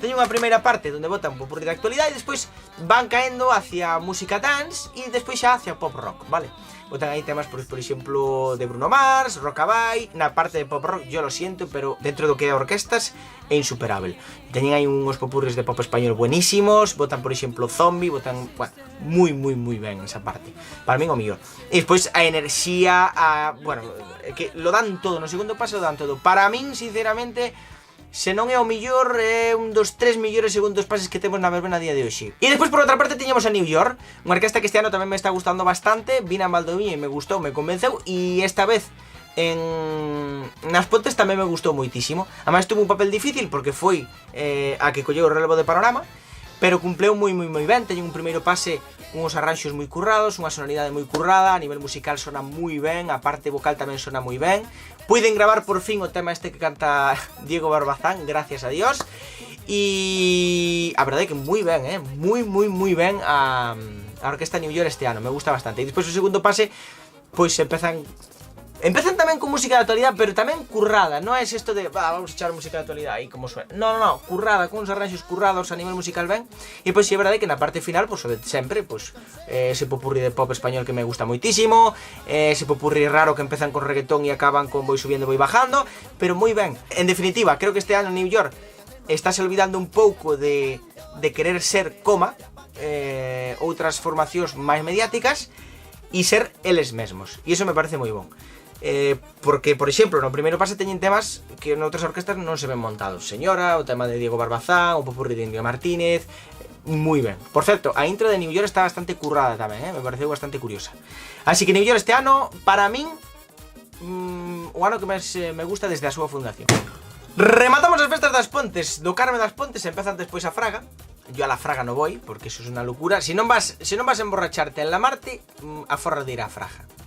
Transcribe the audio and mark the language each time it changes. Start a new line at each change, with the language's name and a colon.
Galician: Teño unha primeira parte onde botan un popurrí de actualidade e despois van caendo hacia música dance e despois xa hacia pop rock, vale? Botan aí temas, por exemplo, de Bruno Mars, Rockabye. Na parte de pop rock,
Spanish: yo lo siento,
Galician: pero dentro do que é orquestas é insuperable. Teñen aí uns popurris de pop español buenísimos. Botan, por exemplo, Zombie, botan, bueno, moi ben esa parte. Para min o mellor. E despois a enerxía, bueno, que
Spanish: lo dan todo,
Galician: no segundo paso lo dan todo. Para min, sinceramente, se non é o mellor, é un dos 3 mellores segundos pases que temos na verbena a día de hoxe. E despois, por outra parte, tiñamos a New York, unha orquesta que este ano tamén me está gustando bastante. Vina en Valdoviña e me gustou, me convenceu, e esta vez nas Pontes tamén me gustou moitísimo. Ademais tuvo un papel difícil porque foi a que colleu o relevo de Panorama, pero cumpleu moi ben. Teñen un primeiro pase uns arranxos moi currados, unha sonoridade moi currada, a nivel musical sona moi ben, a parte vocal tamén sona moi ben. Puiden gravar por fin o tema este que canta Diego Barbazán, gracias a Dios. E a verdade é que moi ben, moi ben a Orquesta New York este ano, me gusta bastante. E despois o segundo pase, pois empezan tamén con música de actualidade, pero tamén currada. Non é isto de, vamos a echar música de actualidade aí como suena. No, currada, con uns arranxos currados a nivel musical ben. E pois é verdade que na parte final, pois sempre, pois ese popurrí de pop español que me gusta moitísimo, ese popurrí raro que empezan con reggaetón e acaban con Voy subiendo, voy bajando, pero moi ben. En definitiva, creo que este ano New York estáse olvidando un pouco de querer ser coma outras formacións máis mediáticas e ser eles mesmos. E iso me parece moi bon. Porque, por exemplo, no primeiro pase teñen temas que noutras orquestas non se ven montados. Señora, o tema de Diego Barbazán, o popurrí de India Martínez. Moi ben. Por certo, a intro de New York está bastante currada tamén, me pareceu bastante curiosa. Así que New York este ano, para min, o ano que máis me gusta desde a súa fundación. Rematamos as festas das Pontes. Do Carme das Pontes empezan despois a Fraga.
Spanish: Yo a la Fraga no voy, porque eso es una locura. Si non vas a emborracharte en la Marte, aforra de ir a Fraga.